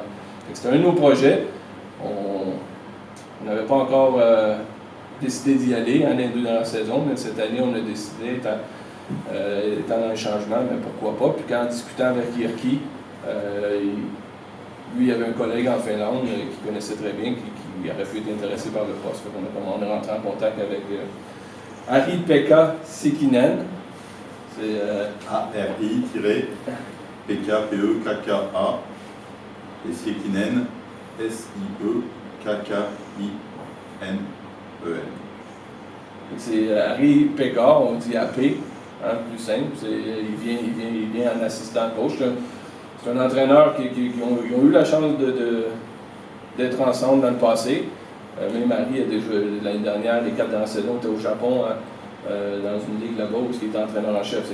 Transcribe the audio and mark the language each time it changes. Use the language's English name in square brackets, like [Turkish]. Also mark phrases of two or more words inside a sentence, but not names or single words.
[French] C'était un de nos projets. On n'avait pas encore décidé d'y aller les 2 dernières saisons, mais cette année, on a décidé, étant dans le changement, mais pourquoi pas. Puis en discutant avec Jyrki, lui, il avait un collègue en Finlande qui connaissait très bien, qui il aurait pu être intéressé par le poste. On est rentré en contact avec Ari-Pekka Sekinen. C'est A-R-I-P-K-P-E-K-K-A et Sekinen, S-I-E-K-K-I-N-E-N. C'est Ari-Pekka, on dit AP, hein, plus simple. Il vient en assistant coach. C'est un entraîneur qui ont eu la chance d'être ensemble dans le passé. Même Ari, l'année dernière, les 4 dernières saisons, était au Japon, hein, dans une ligue là-bas où il était entraîneur en chef.